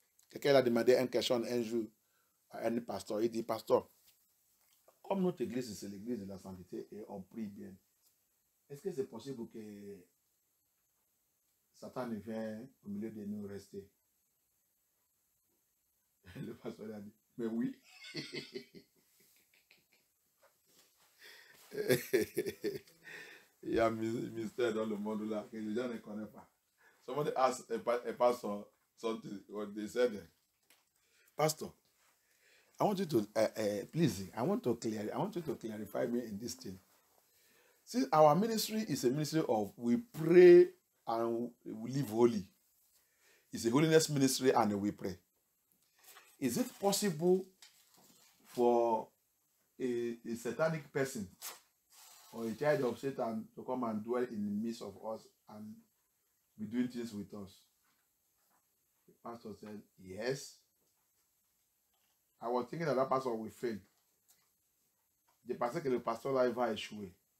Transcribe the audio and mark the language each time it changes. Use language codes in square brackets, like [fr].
[fr] Quelqu'un a demandé une question un jour à un pasteur. Il dit, pasteur, comme notre église, c'est l'église de la sainteté et on prie bien, est-ce que c'est possible que Satan ne vienne au milieu de nous rester? Le pasteur a dit, mais oui. Il y a un mystère dans le monde là que les gens ne connaissent pas. [en] Somebody asked a pastor something, what they said. Pastor, I want you to please. I want you to clarify me in this thing. Since our ministry is a ministry of we pray and we live holy. It's a holiness ministry and we pray. Is it possible for a satanic person or a child of Satan to come and dwell in the midst of us and be doing things with us? The pastor said, yes. I was thinking that pastor will fail. [fr] Je pensais que le pasteur là, il va échouer.